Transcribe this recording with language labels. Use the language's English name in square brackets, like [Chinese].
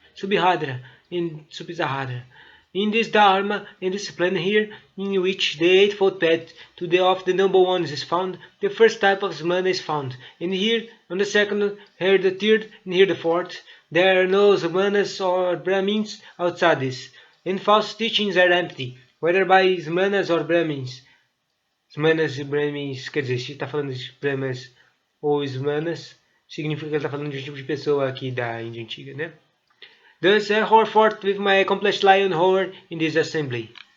[English] Subhadra in Subsahara. In this Dharma and discipline here, in which the eightfold path to the of the noble ones is found, the first type of Samana is found. And here, on the second, here the third, and here the fourth, there are no Samanas or Brahmins outside this. And false teachings are empty, whether by Samanas or Brahmins. [Portuguese] Smanas e Brahmins, quer dizer, se está falando de Brahmas ou Smanas, significa que ele está falando de um tipo de pessoa aqui da Índia Antiga, né? [English] Thus I hold forth with my accomplished lion horn in this assembly.